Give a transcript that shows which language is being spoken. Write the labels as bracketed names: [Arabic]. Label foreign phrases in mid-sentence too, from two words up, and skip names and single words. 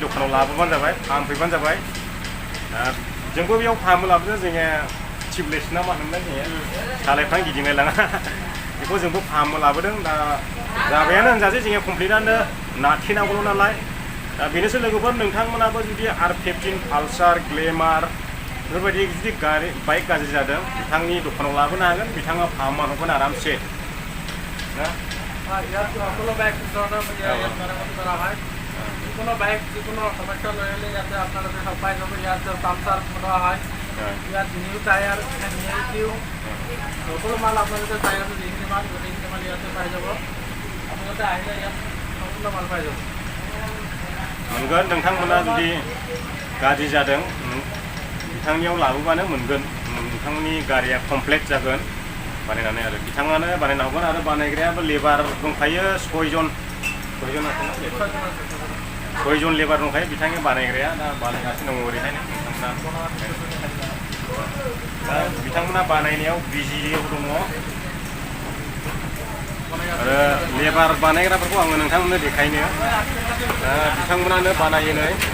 [Bodo] दखानाव लाबोबानो जाबाय फाहामफैबानो जाबाय जोंबो बेयाव फाहामो लाबोदों जोङो टिउबलेस ना मा होनोमोन जोङो सालायफ्रानो गिदिंलाय लाङा बेखौ जोंबो फाहामो लाबोदों दा जाबायानो होनजासै जोङो कमप्लिटआनो नाथेनांगौल' नालाय दा बेनोसै लोगोफोर नोंथांमोनाबो जुदि R15 पालसार ग्लेमार बेफोरबायदि जुदि बाइक गाज्रि जादों बिथांनि दखानाव लाबोनो हागोन बिथाङा फाहामना होगोन आरामसे ना [Assamese] সকলো বাইক যিকোনো বাইক যিকোনো সমস্যা লৈ আহিলে ইয়াতে আপোনালোকে সব পাই যাব ইয়াত পাম্পচাৰ বনোৱা হয় ইয়াত [English] new tyre new tube [Assamese] সকলো মাল আপোনালোকে টায়াৰ যিখিনি মাল গোটেইখিনি মাল ইয়াতে পাই যাব আপোনালোকে আহিলে ইয়াত সকলো মাল পাই যাব [Bodo] मोनगोन नोंथांमोना जुदि गाज्रि जादों बिथांनियाव लाबोबानो मोनगोन नोंथांनि गारिया कमप्लिट जागोन बानायनानै आरो बिथाङानो बानायना होगोन आरो बानायग्रायाबो लेबार दंखायो सयजन लेबार दंखायो बिथांनि बानायग्राया दा बानायगासिनो दङ ओरैहायनो बिथांमोना बानायनायाव बिजियाव दङ आरो लेबार बानायग्राफोरखौ आङो नोंथांमोननो देखायनो बिथांमोनानो बानायो नै